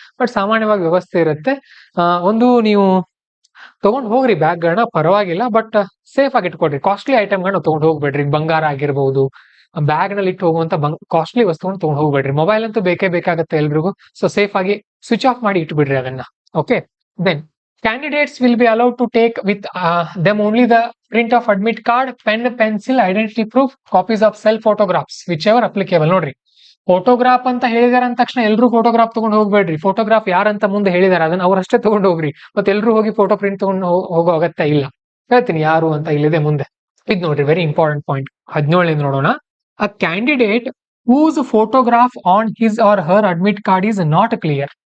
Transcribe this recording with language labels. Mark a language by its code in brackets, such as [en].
[kn] But ಸಾಮಾನ್ಯವಾಗಿ ವ್ಯವಸ್ಥೆ ಇರುತ್ತೆ. ಒಂದು ನೀವು ತಗೊಂಡ್ ಹೋಗ್ರಿ ಬ್ಯಾಗ್ಗಳನ್ನ, ಪರವಾಗಿಲ್ಲ, ಬಟ್ ಸೇಫ್ ಆಗಿ ಇಟ್ಕೊಡ್ರಿ. ಕಾಸ್ಟ್ಲಿ ಐಟಮ್ಗಳನ್ನ ತಗೊಂಡ್ ಹೋಗ್ಬೇಡ್ರಿ. ಬಂಗಾರ ಆಗಿರ್ಬಹುದು, ಬ್ಯಾಗ್ ನಲ್ಲಿ ಇಟ್ಟು ಹೋಗುವಂತ ಕಾಸ್ಟ್ಲಿ ವಸ್ತುಗಳನ್ನ ತಗೊಂಡ್ ಹೋಗ್ಬೇಡ್ರಿ. ಮೊಬೈಲ್ ಅಂತೂ ಬೇಕೇ ಬೇಕಾಗುತ್ತೆ ಎಲ್ರಿಗೂ. ಸೊ ಸೇಫ್ ಆಗಿ ಸ್ವಿಚ್ ಆಫ್ ಮಾಡಿ ಇಟ್ಬಿಡ್ರಿ ಅದನ್ನ. [en] Okay, then candidates will be allowed to take with them only the print of admit card, pen, pencil, identity proof, copies of self photographs, whichever applicable. [kn] ನೋಡ್ರಿ, photograph ಅಂತ ಹೇಳಿದಾರೆ ಅಂದ ತಕ್ಷಣ ಎಲ್ರು photograph ತಗೊಂಡು ಹೋಗ್ಬೇಡ್ರಿ. ಫೋಟೋಗ್ರಾಫ್ ಯಾರಂತ ಮುಂದೆ ಹೇಳಿದಾರೆ ಅದನ್ನ ಅವ್ರಷ್ಟೇ ತಗೊಂಡು ಹೋಗ್ರಿ. ಮತ್ತೆ ಎಲ್ರು ಹೋಗಿ ಫೋಟೋ ಪ್ರಿಂಟ್ ತಗೊಂಡು ಹೋಗೋ ಅಗತ್ಯ ಇಲ್ಲ. ಹೇಳ್ತೀನಿ ಯಾರು ಅಂತ ಇಲ್ಲಿದೆ ಮುಂದೆ. ಇದು ನೋಡ್ರಿ, ವೆರಿ ಇಂಪಾರ್ಟೆಂಟ್ ಪಾಯಿಂಟ್. 17 ನೋಡೋಣ. [en] A candidate whose photograph on his or her admit card is not clear.